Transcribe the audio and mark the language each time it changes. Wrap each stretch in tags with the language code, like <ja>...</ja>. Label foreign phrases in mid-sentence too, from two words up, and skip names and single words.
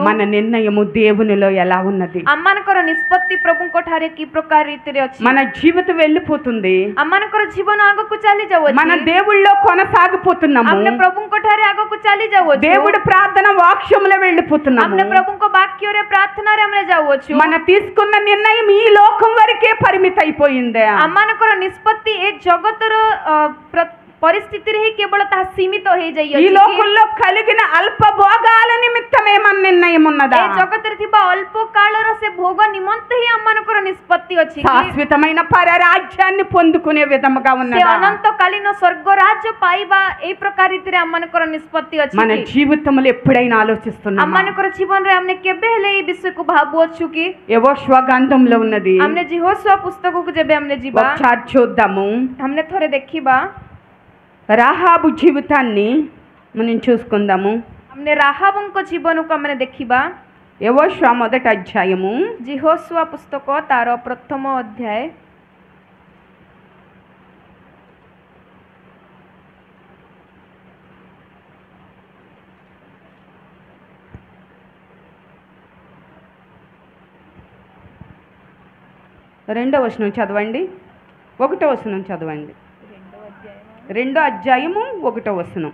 <te>మన నిర్ణయము దేవునిలో ఎలా ఉన్నది?</te> <or>ଆମମାନଙ୍କର ନିଷ୍ପତ୍ତି ପ୍ରଭୁଙ୍କ ଠାରେ କି ପ୍ରକାର ରୀତିରେ ଅଛି?</or> <te>మన జీవితం వెళ్ళిపోతుంది.</te> <or>ଆମମାନଙ୍କର ଜୀବନ ଆଗକୁ ଚାଲି ଯାଉଅଛି.</or> <te>మన దేవుళ్ళో కొనసాగిపోతున్నాము.</te> <or>ଆମେ ପ୍ରଭୁଙ୍କ ଠାରେ ଆଗକୁ ଚାଲି ଯାଉଅଛୁ.</or> <te>దేవుడి ప్రార్థన వాక్యములో వెళ్ళిపోతున్నాము.</te> <or>ଆମେ ପ୍ରଭୁଙ୍କ ବାକ୍ୟରେ ପ୍ରାର୍ଥନାରେ ଆମେ ଯାଉଅଛୁ.</or> <te>మన తీసుకున్న నిర్ణయం ఈ లోకం వరకే పరిమితి అయిపోయింది.</te> <or>ଆମମାନଙ୍କର ନିଷ୍ପତ୍ତି ଏ ଜଗତର ପରିସ୍ଥିତିରେ ହିଁ କେବଳ ତାହା ସୀମିତ</or> <te>ఈ</te> <or>ହେଇଯାଇଅଛି.</or> <te>లోకంలో కలిగిన అల్ప భోగాల నిమిత్తమే మన నిర్ణయం ఉన్నదా?</te> <or>ଏ ଜଗତରେ ଥିବା ଅଳ୍ପ କାଳର ସେ ଭୋଗ ନିମନ୍ତେ ହିଁ ଆମମାନଙ୍କର ନିଷ୍ପତ୍ତି ଅଛି.</or> <te>శాశ్వతమైన పరరాజ్యాన్ని పొందుకునే విధముగా</te> <or>ସେ</or> <te>ఉన్నదా?</te> <or>ଅନନ୍ତକାଳୀନ ସ୍ୱର୍ଗ ରାଜ୍ୟ ପାଇବା ଏଇ ପ୍ରକାର ରୀତିରେ ଆମମାନଙ୍କର ନିଷ୍ପତ୍ତି ଅଛି.</or> <te>మన జీవితంలో ఎప్పుడైనా ఆలోచిస్తున్నామా?</te> <or>ଆମମାନଙ୍କର ଜୀବନରେ ଆମେ କେବେ ହେଲେ ଏଇ ବିଷୟକୁ ଭାବୁଅଛୁ କି?</or> <te>యెహోషువ గ్రంథంలో ఉన్నది.</te> <or>ଆମେ ଯେହୋଶୁଆ ପୁସ୍ତକକୁ ଯେବେ ଆମେ ଯିବା,</or> <te>ఒకసారి చూద్దాము.</te> <or>ଆମେ ଥରେ ଦେଖିବା,</or> <te>రాహాబు జీవితాన్ని మనం చూసుకుందాము.</te> <or>ଆମେ ରାହାବଙ୍କ ଜୀବନକୁ ଆମେ ଦେଖିବା.</or> <te>యెహోషువ మొదటి అధ్యాయము</te> <or>ଯେହୋଶୁଆ ପୁସ୍ତକ ତାର ପ୍ରଥମ ଅଧ୍ୟାୟ</or> <te>రెండవ వచనం చదవండి. ఒకటో వచనం చదవండి. రెండో అధ్యాయము ఒకటో వచనం.</te>